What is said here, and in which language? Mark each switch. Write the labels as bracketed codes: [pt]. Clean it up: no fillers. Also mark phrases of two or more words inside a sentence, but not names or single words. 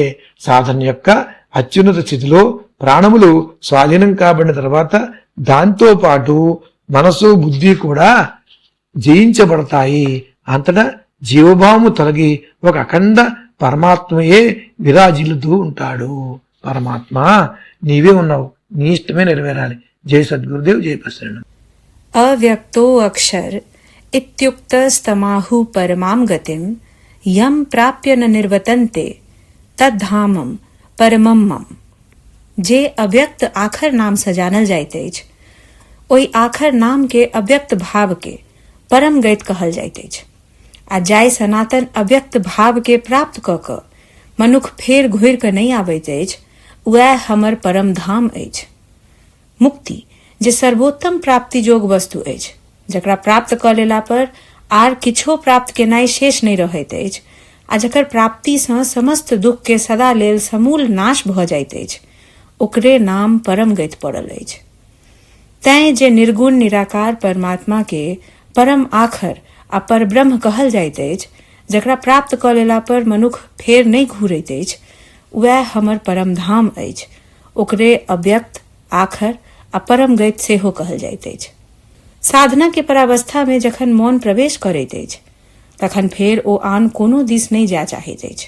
[te] సాధన యొక్క అత్యున్నత స్థితిలో ప్రాణములు స్వాధీనం కాబడిన తర్వాత దాంతో పాటు మనసు బుద్ధి కూడా జయించబడతాయి. అంతటా జీవభావము తొలగి ఒక అఖండ పరమాత్మయే విరాజిల్లుతూ ఉంటాడు. పరమాత్మ నీవే ఉన్నావు, నీ ఇష్టమే నెరవేరాలి. జై సద్గురుదేవ్, జై ప్రసన్న. [sa] अव्यक्तो अक्षर इत्युक्तस्तमाहु परमां गतिं यम प्राप्य न निर्वतन्ते तद्धामम परमम मम। [mai] जे अव्यक्त आखर नाम से जानल जाइत अछि, ओहि आखर नाम के अव्यक्त भाव के परम गति कहल जाइत अछि। आ जाय सनातन अव्यक्त भाव के प्राप्त क क मनुख फेर घुरि क नहीं आबैत अछि, वह हमर परम धाम अछि। मुक्ति जे सर्वोत्तम प्राप्ति जोग वस्तु अछि, जकरा प्राप्त क लेला पर आर किछो प्राप्त केनाइ शेष नहीं रहैत अछि, आ जकर प्राप्ति सँ समस्त दुख के सदा लेल समूल नाश भ जाइत अछि, ओकरे नाम परम गति पड़ल अछि। तैं जे निर्गुण निराकार परमात्मा के परम आखर आ परब्रह्म कहल जाइत अछि, जकरा प्राप्त क लेला पर मनुख फेर नहीं घूरैत अछि, वह हमर परम धाम अछि। ओकरे अव्यक्त आखर आ परम गति सेहो कहल जाइत अछि। साधना के परावस्था में जखन मौन प्रवेश करैत अछि, तखन फेर ओ आन कोनो दिस नहीं जा चाहैत अछि।